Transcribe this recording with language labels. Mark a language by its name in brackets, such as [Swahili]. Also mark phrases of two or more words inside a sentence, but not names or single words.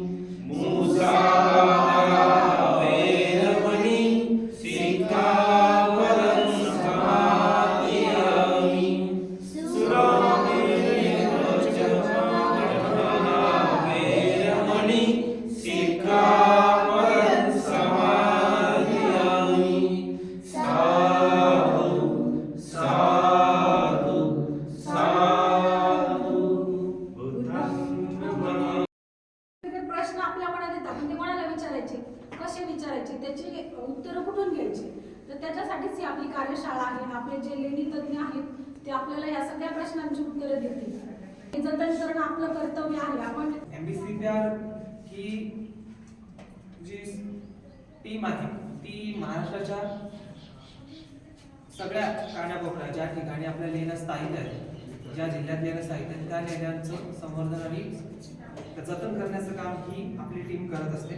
[Pali] मुसावादा वेरमणि सिक्खापदं समादियामि वेरमणि सिक्खापदं समादियामि साधु साधु साधु बुद्धं नमामि. [Marathi] प्रश्न आपल्या मनात येतात पण ते कोणाला विचारायचे, कसे विचारायचे, त्याची उत्तरं कुठून घ्यायची. तर त्याच्यासाठीच ही आपली कार्यशाळा आहे. आपले जे लेणी तज्ञ आहेत ते आपल्याला या सगळ्या प्रश्नांची उत्तरं देतील. हे जतन करणं आपलं कर्तव्य आहे. आपण MBCPR ही जी टीम आहे ती महाराष्ट्राच्या सगळ्या कानाकोपऱ्या ज्या ठिकाणी आपल्या लेण्या स्थायिक आहेत, ज्या जिल्ह्यात लेण्या स्थायिक आहेत, त्या लेण्यांचं संवर्धन आणि जतन करण्याचं काम ही आपली टीम करत असते.